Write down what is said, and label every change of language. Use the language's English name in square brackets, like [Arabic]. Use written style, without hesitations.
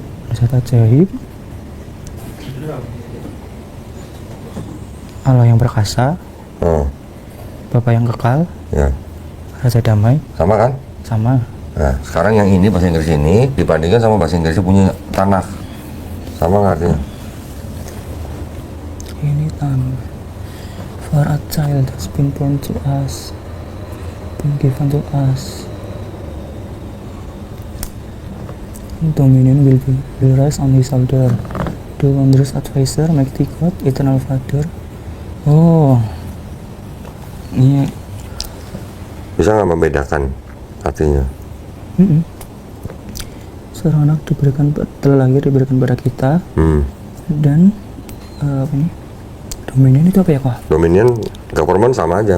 [Indonesian] Penasihat ajaib Allah yang perkasa, Bapa yang kekal, Ya. Raja damai, Sama kan? sama. Nah, sekarang yang ini bahasa Inggris ini dibandingkan sama bahasa Inggrisnya punya Tanakh. Sama nggak artinya? Ini [English] for a child has been born to us, been given to us. Dominion will rest on his shoulder. The wondrous advisor, mighty God, eternal Father. [Indonesian] Oh, ini Bisa nggak membedakan artinya? seorang anak telah lahir diberikan pada kita, dan apa ini? Dominion itu apa ya kok? Dominion, government sama aja.